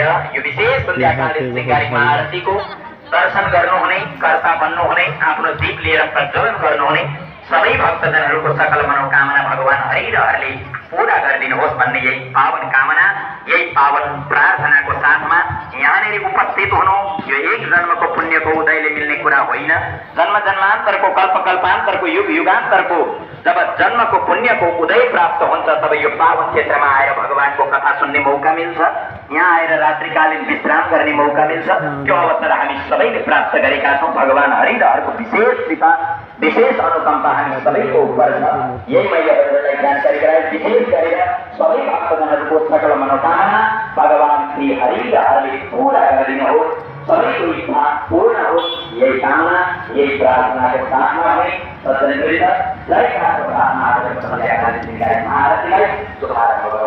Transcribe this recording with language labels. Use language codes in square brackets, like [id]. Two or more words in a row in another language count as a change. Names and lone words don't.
[ne] यो विशेष संध्याकालीन श्रृंगारिकमा आरतीको दर्शन गर्नुहुने, कर्ता बन्नुहुने, आफ्नो दीप लिएर प्रज्वलन गर्नुहुने सबै भक्तजनहरूको सकल मनोकामना भगवान हरिहरले पूरा गरिदिनुहोस् भन्ने यही पावन कामना, यही पावन प्रार्थनाको साथमा यहाँनिर उपस्थित हुनु यो एक जन्मको पुण्यको उदयले मिल्ने कुरा होइन। जन्म जन्मान्तरको कल्प कल्पान्तरको युग युगान्तरको जब जन्मको पुण्यको उदय प्राप्त हुन्छ तब यो पावन क्षेत्रमा आएर भगवानको कथा सुन्ने मौका मिल्छ, यहाँ आएर रात्रिकालीन विश्राम गर्ने मौका मिल्छ। त्यो अवसर हामी सबैले प्राप्त गरेका छौँ। भगवान हरिहरको विशेष कृपा, विशेष अनुकम्पा हामी सबैको उपर छ। यही मैले हजुरहरूलाई जानकारी गराएँ। विशेष गरेर सबै भक्तजनहरूको सकल मनोकामना भगवान श्री हरिहरले पूरा गरिदिनुहोस्, सबैको इच्छा पूर्ण होस्, यही कामना यही प्रार्थनाको साथमा पनि सज्जनवृन्द जय खासको साथमा आजको संध्याकालीन श्रृंगारिक आरतीलाई शुभारम्भ गरौँ।